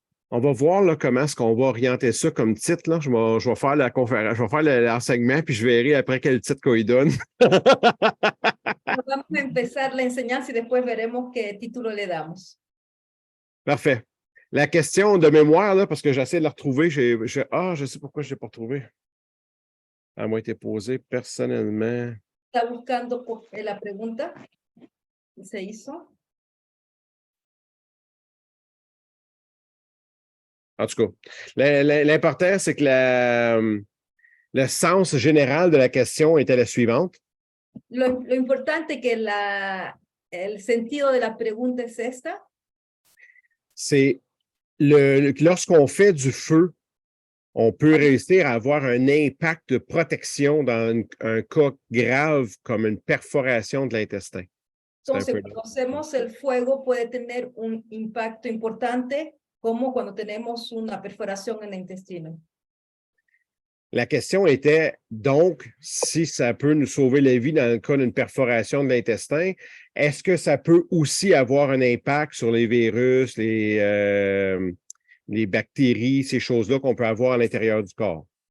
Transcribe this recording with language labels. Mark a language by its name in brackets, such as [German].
[French] On va voir là, comment est-ce qu'on va orienter ça comme titre. Là. Je vais faire la conférence, je vais faire l'enseignement, puis je verrai après quel titre qu'on y donne. [Spanish] Vamos a empezar la enseñanza y después veremos qué título le damos. [French] Parfait. La question de mémoire, là, parce que j'essaie de la retrouver, je sais pourquoi je ne l'ai pas retrouvée. Elle m'a été posée personnellement. [Spanish] Está buscando la pregunta que se hizo. [French] En tout cas, l'important, c'est que le sens général de la question était la suivante. [Spanish] Lo importante es que el sentido de la pregunta es esta. [French] C'est lorsqu'on fait du feu, on peut réussir à avoir un impact de protection dans un cas grave comme une perforation de l'intestin. [Spanish] Entonces, cuando hacemos el fuego puede tener un impacto importante, como cuando tenemos una perforación en el intestino. [French] La question était, donc, si ça peut nous sauver la vie dans le cas d'une perforation de l'intestin, est-ce que ça peut aussi avoir un impact sur les virus, les bactéries, ces choses-là qu'on peut avoir à l'intérieur du corps?